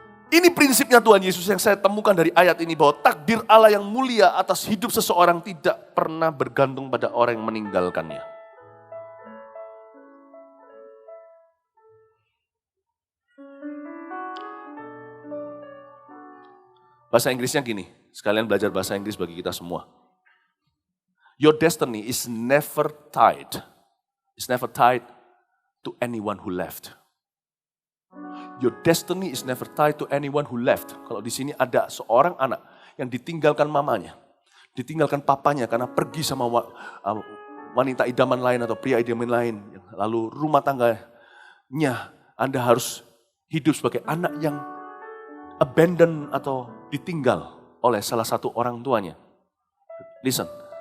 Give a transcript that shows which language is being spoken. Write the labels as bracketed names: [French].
[Indonesian] Ini prinsipnya Tuhan Yesus yang saya temukan dari ayat ini. Bahwa takdir Allah yang mulia atas hidup seseorang tidak pernah bergantung pada orang yang meninggalkannya. Bahasa Inggrisnya gini. Sekalian belajar bahasa Inggris bagi kita semua. [English] Your destiny is never tied. It's never tied to anyone who left. Your destiny is never tied to anyone who left. [Indonesian] Kalau di sini ada seorang anak yang ditinggalkan mamanya, ditinggalkan papanya karena pergi sama wanita idaman lain atau pria idaman lain. Lalu rumah tangganya Anda harus hidup sebagai anak yang abandon atau ditinggal oleh salah satu orang tuanya. [English] Listen.